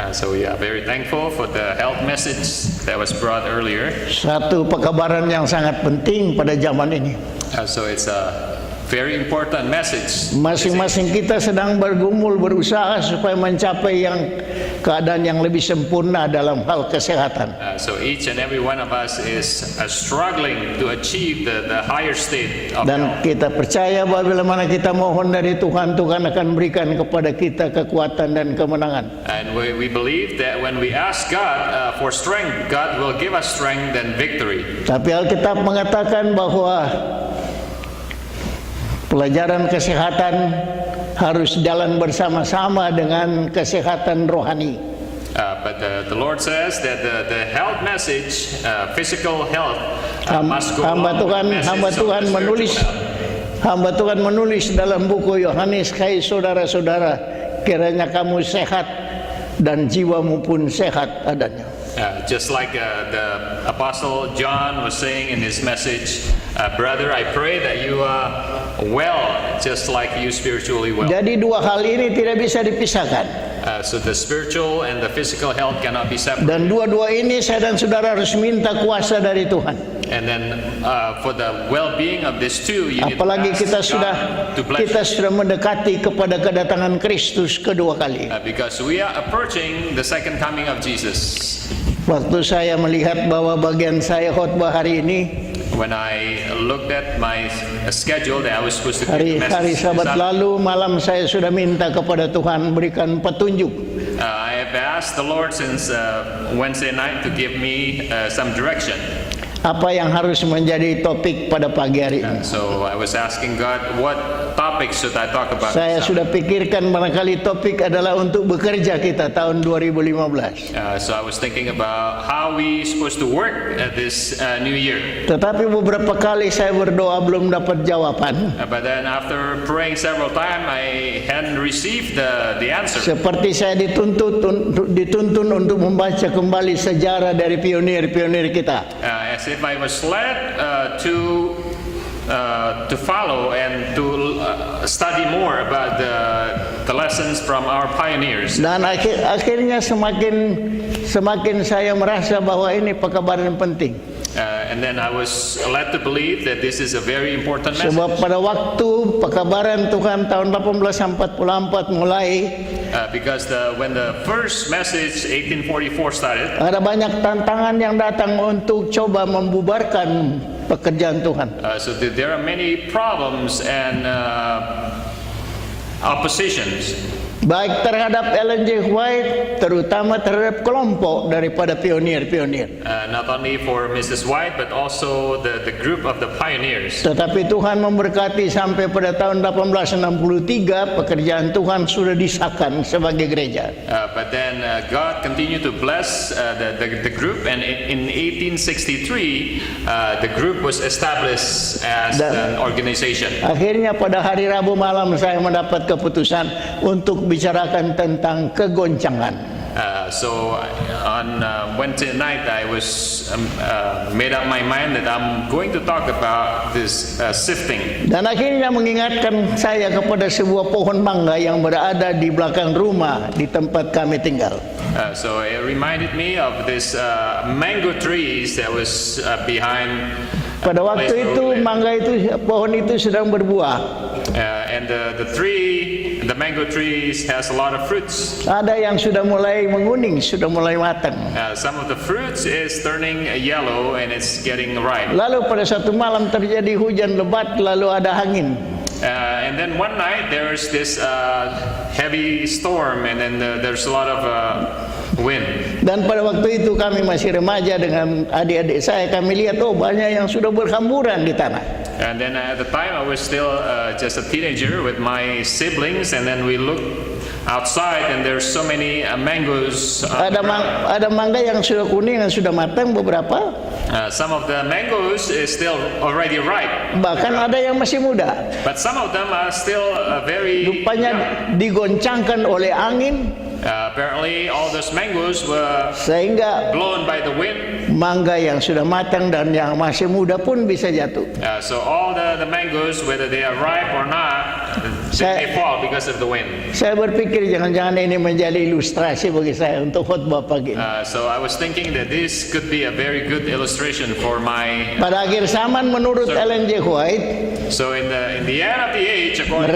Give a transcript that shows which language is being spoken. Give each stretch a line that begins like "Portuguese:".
English: So we are very thankful for the health message that was brought earlier.
Indonesian: Satu pekabaran yang sangat penting pada zaman ini.
English: So it's a very important message.
Indonesian: Masing-masing kita sedang bergumul berusaha supaya mencapai keadaan yang lebih sempurna dalam hal kesehatan.
English: So each and every one of us is struggling to achieve the higher state of
Indonesian: Dan
English: health.
Indonesian: kita percaya bahwa bila mana kita mohon dari Tuhan, Tuhan akan berikan kepada kita kekuatan dan kemenangan.
English: And we believe that when we ask God for strength, God will give us strength and victory.
Indonesian: Tapi Alkitab mengatakan bahwa pelajaran kesehatan harus jalan bersama-sama dengan kesehatan rohani.
English: But the Lord says that the health message, physical health, must go along with the message of the spiritual health.
Indonesian: Hamba Tuhan menulis dalam buku Yohanes, hai saudara-saudara, kiranya kamu sehat dan jiwamu pun sehat adanya.
English: Just like the Apostle John was saying in his message, brother, I pray that you are well, just like you spiritually well.
Indonesian: Jadi dua hal ini tidak bisa dipisahkan.
English: So the spiritual and the physical health cannot be separated.
Indonesian: Dan dua-dua ini saya dan saudara harus minta kuasa dari Tuhan.
English: And then for the well-being of these two, you need to
Indonesian: Apalagi
English: ask
Indonesian: kita
English: God to bless
Indonesian: sudah mendekati kepada kedatangan Kristus kedua kali.
English: because we are approaching the second coming of Jesus.
Indonesian: Waktu saya melihat bahwa bagian saya khotbah hari ini,
English: When I looked at my schedule that I was supposed to give the
Indonesian: hari
English: message,
Indonesian: Sabat lalu malam saya sudah minta kepada Tuhan berikan petunjuk.
English: I have asked the Lord since Wednesday night to give me some direction.
Indonesian: Apa yang harus menjadi topik pada pagi hari ini?
English: So I was asking God, what topics should I talk about?
Indonesian: Saya sudah pikirkan barangkali topik adalah untuk bekerja kita tahun 2015.
English: So I was thinking about how we supposed to work at this new year.
Indonesian: Tetapi beberapa kali saya berdoa belum dapat jawaban.
English: But then after praying several times, I hadn't received the answer.
Indonesian: Seperti saya dituntun untuk membaca kembali sejarah dari pionir-pionir kita.
English: As if I was led to follow and to study more about the lessons from our pioneers.
Indonesian: Dan akhirnya semakin saya merasa bahwa ini pekabaran penting.
English: And then I was led to believe that this is a very important message.
Indonesian: Sebab pada waktu pekabaran Tuhan tahun 1844 mulai,
English: because when the first message 1844 started,
Indonesian: ada banyak tantangan yang datang untuk coba membubarkan pekerjaan Tuhan.
English: so there are many problems and oppositions,
Indonesian: Baik terhadap Ellen G. White, terutama terhadap kelompok daripada pionir-pionir.
English: not only for Mrs. White but also the group of the pioneers.
Indonesian: Tetapi Tuhan memberkati sampai pada tahun 1863 pekerjaan Tuhan sudah disahkan sebagai gereja.
English: But then God continued to bless the group, and in 1863 the group was established as an organization.
Indonesian: Akhirnya pada hari Rabu malam saya mendapat keputusan untuk bicarakan tentang kegoncangan.
English: So on Wednesday night I was made up my mind that I'm going to talk about this sifting.
Indonesian: Dan akhirnya mengingatkan saya kepada sebuah pohon mangga yang berada di belakang rumah di tempat kami tinggal.
English: So it reminded me of this mango trees that was behind.
Indonesian: Pada waktu itu pohon itu sedang berbuah.
English: And the mango trees has a lot of fruits.
Indonesian: Ada yang sudah mulai menguning, sudah mulai matang.
English: Some of the fruits is turning yellow and it's getting ripe.
Indonesian: Lalu pada satu malam terjadi hujan lebat, lalu ada angin.
English: And then one night there's this heavy storm, and then there's a lot of wind.
Indonesian: Dan pada waktu itu kami masih remaja dengan adik-adik saya, kami lihat banyak yang sudah berhamburan di tanah.
English: And then at the time I was still just a teenager with my siblings, and then we looked outside and there's so many mangoes.
Indonesian: Ada mangga yang sudah kuning, yang sudah matang beberapa.
English: Some of the mangoes is still already ripe.
Indonesian: Bahkan ada yang masih muda.
English: But some of them are still very
Indonesian: Rupanya
English: young.
Indonesian: digoncangkan oleh angin.
English: Apparently all those mangoes were
Indonesian: Sehingga
English: blown by the wind.
Indonesian: mangga yang sudah matang dan yang masih muda pun bisa jatuh.
English: So all the mangoes, whether they are ripe or not, they fall because of the wind.
Indonesian: Saya berpikir jangan-jangan ini menjadi ilustrasi bagi saya untuk khotbah pagi ini.
English: So I was thinking that this could be a very good illustration for my.
Indonesian: Pada akhir zaman menurut Ellen G. White,
English: So in the end of the age, according